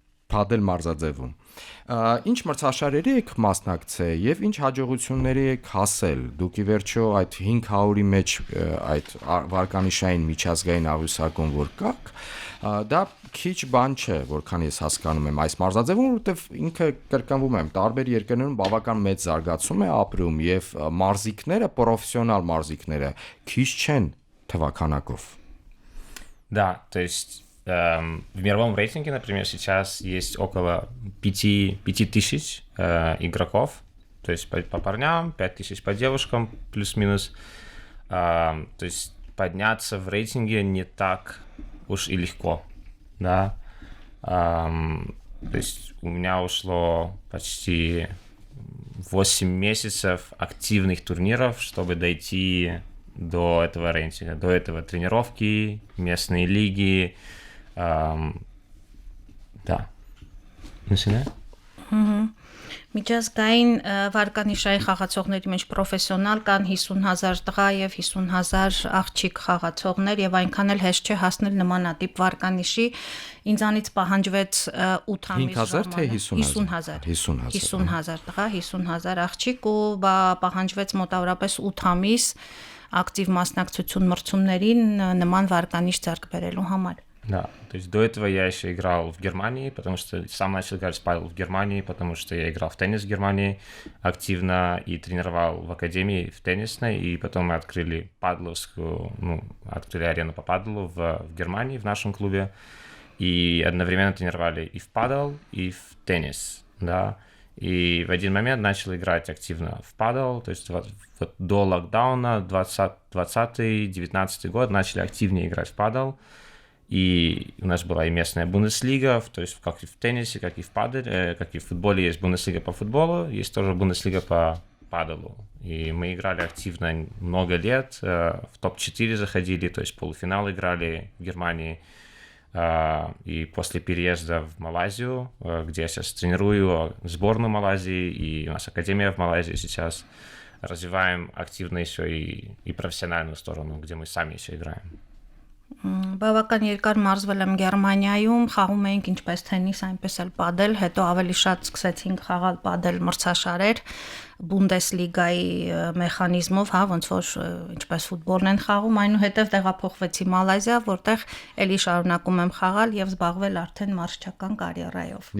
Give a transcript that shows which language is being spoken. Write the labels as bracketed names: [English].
[Armenian] փադել մարզաձևում։ Ինչ մրցաշարերի եք մասնակցել եւ ինչ հաջողությունների եք հասել։ Դուք ի վերջո այդ 500-ի մեջ այդ վարկանիշային միջազգային աղյուսակում որ կաք, դա քիչ բան չէ, որքան ես հասկանում եմ այս մարզաձևում, որովհետեւ ինքը կրկնվում եմ, տարբեր երկրներում բավական մեծ զարգացում է ապրում եւ մարզիկները, պրոֆեսիոնալ մարզիկները քիչ չեն թվականակով։ [Russian] Да, то есть в мировом рейтинге, например, сейчас есть около 5000 игроков, то есть по парням, 5000 по девушкам, плюс-минус. То есть подняться в рейтинге не так уж и легко, да. То есть у меня ушло почти 8 месяцев активных турниров, чтобы дойти до этого рейтинга, до этого тренировки, местные лиги, да. [Armenian] Նշինե։ Միջազգային վարկանիշային խաղացողների մեջ պրոֆեսիոնալ կան 50,000 տղա եւ 50,000 աղջիկ խաղացողներ եւ այնքան էլ հեշտ չէ հասնել նմանատիպ վարկանիշի։ Ինձանից պահանջվեց 8 ամիս 5,000 թե 50,000 50,000 տղա, 50,000 աղջիկ ու պահանջվեց մոտավորապես 8 ամիս ակտիվ մասնակցություն մրցումներին նման վարկանիշ ձեռք բերելու համար։ [Russian] Да, то есть до этого я еще играл в Германии, потому что сам начал играть в падел в Германии, потому что я играл в теннис в Германии активно и тренировал в академии в теннисной, и потом мы открыли падловскую, открыли арену по паделу в Германии, в нашем клубе, и одновременно тренировали и в падел, и в теннис, да, и в один момент начал играть активно в падел, то есть вот до локдауна 2020-19 год начали активнее играть в падел. И у нас была и местная Бундеслига, то есть как и в теннисе, как и в паделе, как и в футболе есть Бундеслига по футболу, есть тоже Бундеслига по паделу. И мы играли активно много лет, в топ-4 заходили, то есть полуфинал играли в Германии. И после переезда в Малайзию, где я сейчас тренирую сборную Малайзии, и у нас академия в Малайзии сейчас, развиваем активно еще и профессиональную сторону, где мы сами еще играем. [Armenian] Բավական երկար մարզվել եմ Գերմանիայում, խաղում էինք ինչպես թենիս, այնպես էլ պադել, հետո ավելի շատ սկսեցինք խաղալ պադել մրցաշարեր, Բունդեսլիգայի մեխանիզմով, հա, ոնց որ ինչպես ֆուտբոլն են խաղում, այնուհետև տեղափոխվեցի Մալայզիա, որտեղ էլի շարունակում եմ խաղալ եւ զբաղվել արդեն մարզչական կարիերայով։